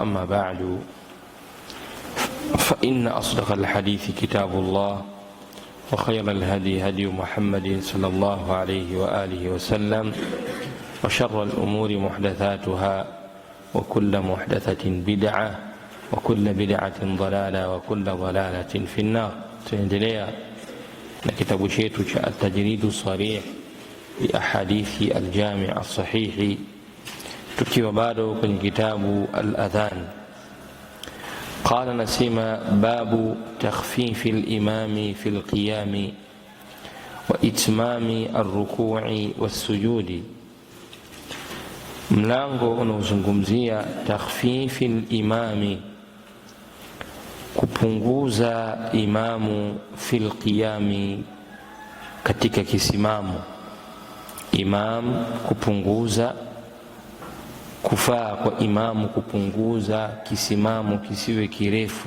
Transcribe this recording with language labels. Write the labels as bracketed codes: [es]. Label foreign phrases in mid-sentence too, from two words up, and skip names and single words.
[ar] أما بعد، فإن أصدق الحديث كتاب الله، وخير الهدي هدي محمد صلى الله عليه وآله وسلم، وشر الأمور محدثاتها، وكل محدثة بدعة، وكل بدعة ضلالة، وكل ضلالة في النار. [sw] tunaendelea na kitabu chetu cha التجريد الصريح لأحاديث الجامع الصحيح, tukiwa bado kwenye kitabu al-adhan. [ar] قال نسيما: باب تخفيف الإمام في القيام وإتمام الركوع والسجود. [sw] mlango unaozungumzia [ar] تخفيف الإمام, [sw] kupunguza imamu [ar] في القيام, [sw] katika kisimamo. Imam kupunguza, kufaa kwa imamu kupunguza kisimamo kisiwe kirefu.